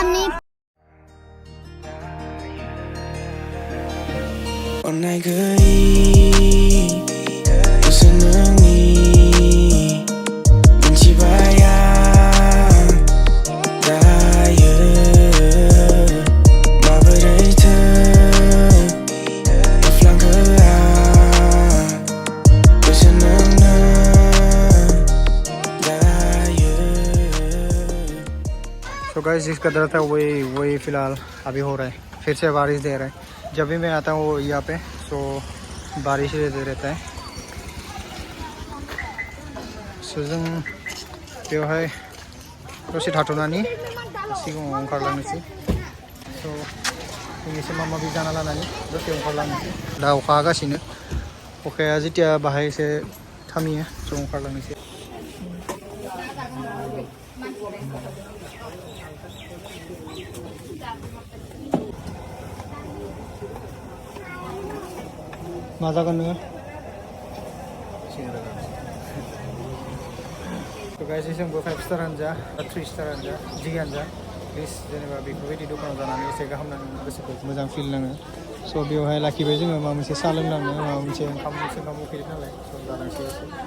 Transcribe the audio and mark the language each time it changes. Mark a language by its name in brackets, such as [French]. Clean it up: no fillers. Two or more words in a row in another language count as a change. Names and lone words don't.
[Bodo] अन्नाय गैयि गोसो नोंनि मिन्थिबाय आं दायो माबोरैथो होफ्लांखो आं गोसो नोंनो दायो [English] So guys [Hindi] जिसका डर था वही फिलहाल अभी हो रहा है फिर से बारिश दे रहा है जब भी मैं आता हूँ यहाँ पे तो बारिश दे रहता है [Bodo] सो जों बेवहाय दसे थाथ'नानै सिगाङाव ओंखारलांनोसै स' जों एसे माबा माबि जाना लानानै दसे ओंखारलांनोसै दा अखा हागासिनो अखाया जेथिया बाहाय एसे थामियो स' ओंखारलांनोसै मा जागोन नोङो गाइस जोंबो 5 स्टारानो जा 3 स्टारानो जा जियानो जा प्लिज जेनेबा बेफोरबायदि दखानाव जानानै एसे गाहाम नाङो गोसोखौ मोजां फिल नाङो स' बेवहाय लाखिबाय जोङो माबा मोनसे साहा लोंनांनो माबा मोनसे ओंखाम उखैदों नालाय स' जानांसै एसे